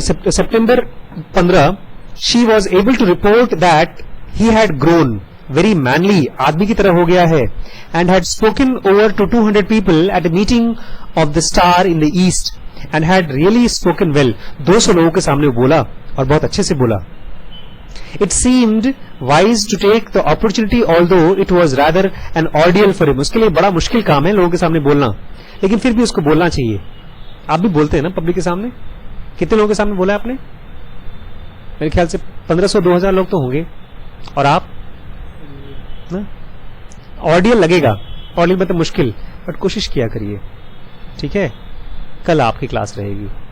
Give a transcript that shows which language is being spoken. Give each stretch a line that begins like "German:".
English: सितंबर 15, she was able to report that he had grown very manly,
Hindi: आदमी की तरह हो गया है,
English: And had spoken over to 200 people at a meeting of the star in the east, and had really spoken well.
Hindi: 200 लोगों के सामने बोला और बहुत अच्छे से बोला.
English: It seemed wise to take the opportunity, although it was rather an ordeal for him.
Hindi: उसके लिए बड़ा मुश्किल काम है लोगों के सामने बोलना, लेकिन फिर भी उसको बोलना चाहिए. आप भी बोलते हैं ना पब्लिक के सामने? कितने लोगों के सामने बोला आपने? मेरे ख्याल से 1500-2000 लोग तो होंगे. और आप ना, ऑर्डियल लगेगा, ऑर्डियल मतलब मुश्किल, बट कोशिश किया करिए. ठीक है, कल आपकी क्लास रहेगी.